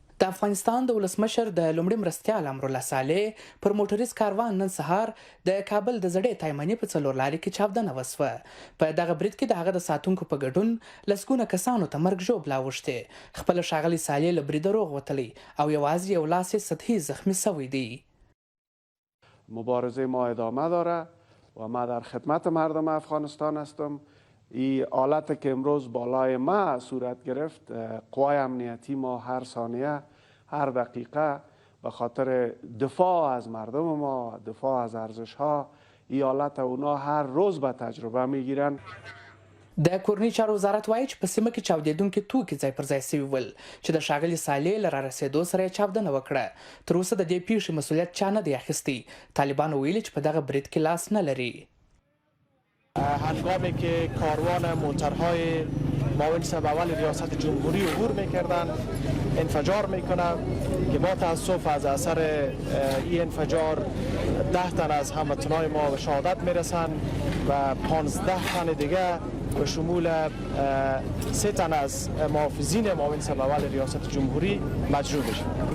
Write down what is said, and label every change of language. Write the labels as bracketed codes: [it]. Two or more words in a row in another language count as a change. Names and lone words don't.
[ps] د افغانستان د ولسمشر د لومړي مرستیال امرالله صالح پر موټریز کاروان نن سهار د کابل د زړې تایمنې په څلورلارې کې چاودنه وسوه. په دغه برید کې د هغه د ساتونکو په ګډون لسګونه کسانو ته مرګ ژوبله اوښتې. خپله ښاغلي صالح له بریده روغ وتلی او یوازې یو لاس یې سطحي زخمی شوی دی. [fa] مبارزه ما ادامه داره و ما در خدمت مردم افغانستان هستم. این حالت که امروز بالای ما صورت گرفت، قوای امنیتی ما هر ثانیه هر دقیقه به خاطر دفاع از مردم ما، دفاع از ارزش ها، این حالت اونا هر روز به تجربه میگیرن. [ps] د کورنۍ چارو وزارت وایي چې په سیمه کې چاودېدونکي توکي ځای پر ځای سوي ول چې د ښاغلي صالح له رارسېدو سره یې چاودنه وکړه. تر اوسه د دې پیښې مسؤلیت چا نه دی اخیستی. طالبانو ویلي چې په دغه برید کې لاس نه لري. [fa] هنگامی که کاروان موترهای معاون صوب اول ریاست جمهوری عبور میکردن انفجار میکنه که با تاسف از اثر این انفجار 10 تن از هموطنان ما به شهادت میرسن و 15 تن دیگه به شمول 3 تن از محافظین معاون صوب اول ریاست جمهوری مجروح میشن.